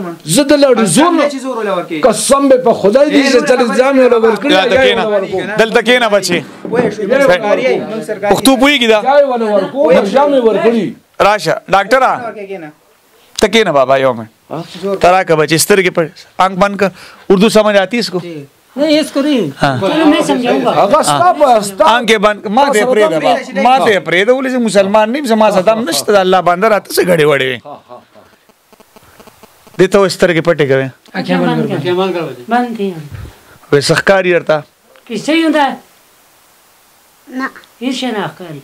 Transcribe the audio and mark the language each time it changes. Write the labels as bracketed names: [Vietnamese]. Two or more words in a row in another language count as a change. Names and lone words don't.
[Pashto] زه د لړ زور قسم به په خدای دې چې تل ځان ولا ورکړي دلته کېنه بچي پښتو پوهېږي دا ځای ولا ورکو ځان ورکړي راشه ډاکټره ته کېنه بابا یو منټ [Urdu] ترا کا بچے [Pashto] سترګې پر [Urdu] آنکھ بند کر اردو سمجھ آتی اس کو نہیں اس کو نہیں چلو میں سمجھاؤں گا آنکھیں بند [Pashto] ما دے پرېږده ما دې پرېږده ولې زه مسلمان نه یم زما صدام نشته د الله بنده راته څه غړې وړې وې دې ته وایي سترګې پټې کوې بند دي وایي څه ښکاري درته کیسه یې ده نه هیڅ شی نه ښکاري